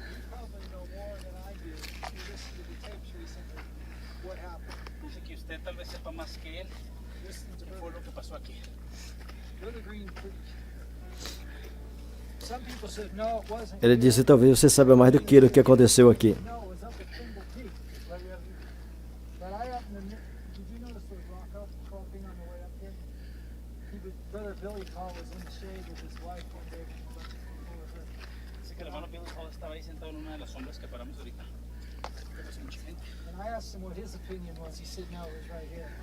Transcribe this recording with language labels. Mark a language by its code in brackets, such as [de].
[en] Probably know more than I do. You listen to the tapes recently. What happened? [es] Dice que usted tal vez sepa más que él [en] Listen to [es] qué fue lo que pasó aquí. [en] Brother Green preached. Some people said no, it wasn't. [pt] Ele disse: talvez você saiba mais do que ele, o que aconteceu aqui. [en] No, it was up at Thimble Peak. But I happened to. Did you notice those rock outcropping on the way up there? Brother Billy Paul was in the shade with his wife one day when he went over her. [es] Dice que el hermano Billy Paul estaba ahí sentado en una de las sombras que paramos ahorita. Que pasó mucha gente. [en] And I asked him what his opinion was. He said no, it was right here.